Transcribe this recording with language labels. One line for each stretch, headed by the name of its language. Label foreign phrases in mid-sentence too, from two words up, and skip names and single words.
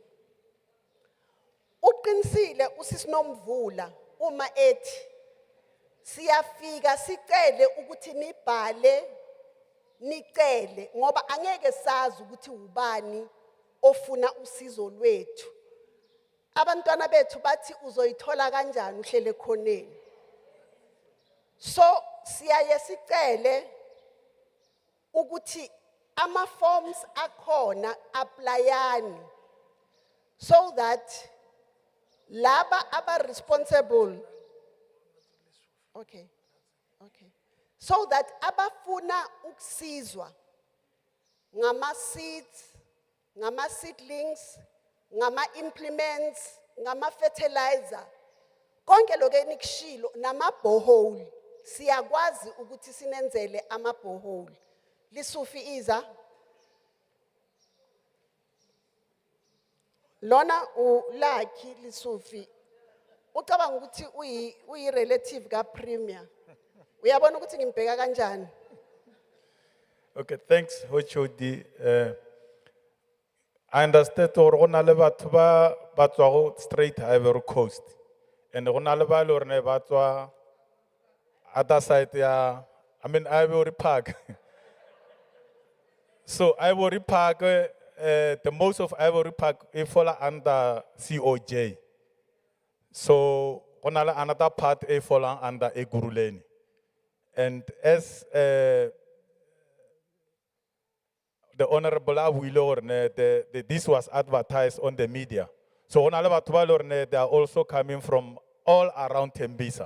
Zulu: Uqinisile usisinomvula uma ethi siyafika sicele ukuthi nibhale nicele ngoba angeke sazi ukuthi ubani ofuna usizo lwethu. Abantwana bethu bathi uzoyithola kanjani uhlele khoneni. So siyaye sicele ukuthi ama forms akhona applyani
English: so that
Zulu: laba aba responsible.
English: Okay. So that
Zulu: abafuna ukusizwa ngama seeds, ngama seedlings, ngama implements, ngama fertilizer, konke lokho enikushilo nama borehole siyakwazi ukuthi sinenzele ama borehole. Lisufi iza lona uLucky Lisufi ucabanga ukuthi uyi relative ka Premier. Uyabona ukuthi ngimbheka kanjani?
English: Okay, thanks HOD. I understand
Tswana: or gona le batho ba tswa go straight Ivory Coast and gona le ba le rene ba tswa
English: other side
Tswana: ya Ivory Park.
English: So Ivory Park the most of Ivory Park it fall under COJ. So
Tswana: gona le
English: another part it fall under Eguruleni. And as the Honorable Awilo, this was advertised on the media. So they are also coming from all around Tembisa.